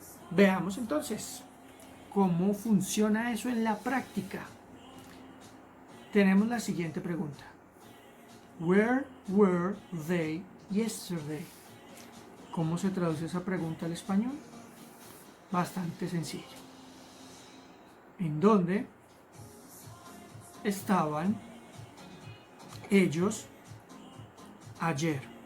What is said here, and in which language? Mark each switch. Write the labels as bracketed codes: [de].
[es] Veamos entonces cómo funciona eso en la práctica. Tenemos la siguiente pregunta: [en] Where were they yesterday? [es] ¿Cómo se traduce esa pregunta al español? Bastante sencillo. ¿En dónde estaban ellos ayer?